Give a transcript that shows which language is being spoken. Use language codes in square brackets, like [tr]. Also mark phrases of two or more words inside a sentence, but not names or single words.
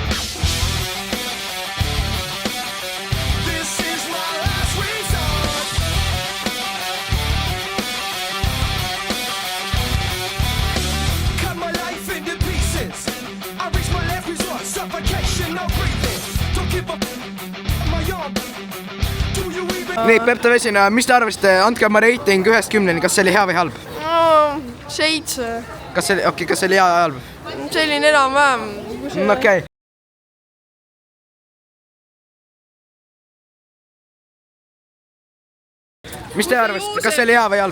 [en] This is my last resort. Cut my life into pieces. I reach my last resort. Suffocation, no breathing, don't give a my arm. [et] Nii, Pepta Vesina, mis te arvasite, andke oma reiting 1-10, kas see oli hea või halb? 7. Kas see oli hea või halb? See oli enam-vähem. Okei. Mis te arvasite, kas see oli hea või halb?